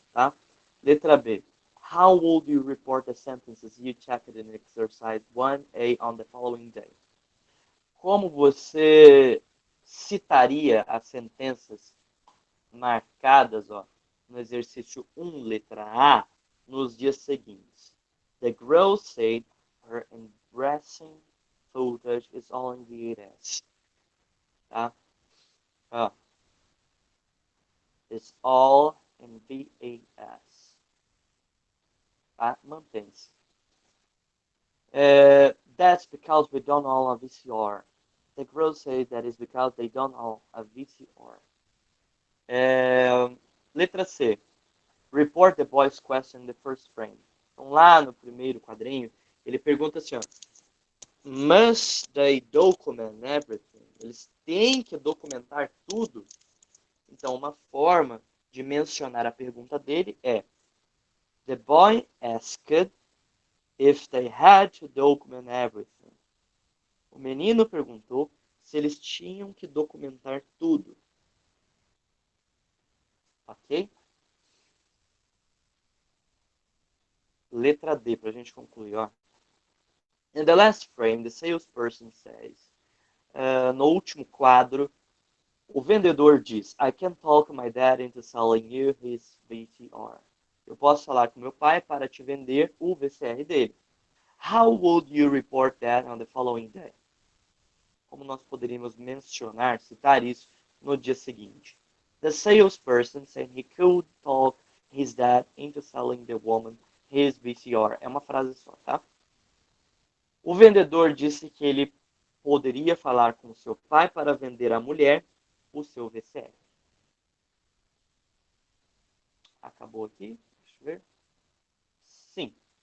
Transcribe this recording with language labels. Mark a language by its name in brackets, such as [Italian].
[Portuguese] Tá? Letra B. [English] How would you report the sentences you checked in exercise 1A on the following day? [Portuguese] Como você citaria as sentenças marcadas no exercício 1, letra A, nos dias seguintes? [English] The girl said her embarrassing footage is all in VHS. [Portuguese] Tá? [English] It's all in VHS. [Portuguese] Tá? Mantém-se. [English] That's because we don't own a VCR. The girl says that is because they don't own a VCR. [Portuguese] Letra C. [English] Report the boy's question in the first frame. [Portuguese] Então, lá no primeiro quadrinho, ele pergunta assim, [English] must they document everything? [Portuguese] Eles têm que documentar tudo? Então, uma forma de mencionar a pergunta dele é [English] the boy asked if they had to document everything. [Portuguese] O menino perguntou se eles tinham que documentar tudo. Ok? Letra D, para a gente concluir. [English] In the last frame, the salesperson says, [Portuguese] no último quadro, o vendedor diz, [English] I can talk my dad into selling you his VCR. [Portuguese] Eu posso falar com meu pai para te vender o VCR dele. [English] How would you report that on the following day? [Portuguese] Como nós poderíamos mencionar, citar isso no dia seguinte? [English] The salesperson said he could talk his dad into selling the woman his VCR. [Portuguese] É uma frase só, tá? O vendedor disse que ele poderia falar com seu pai para vender à mulher o seu VCR. Acabou aqui? Deixa eu ver. Sim.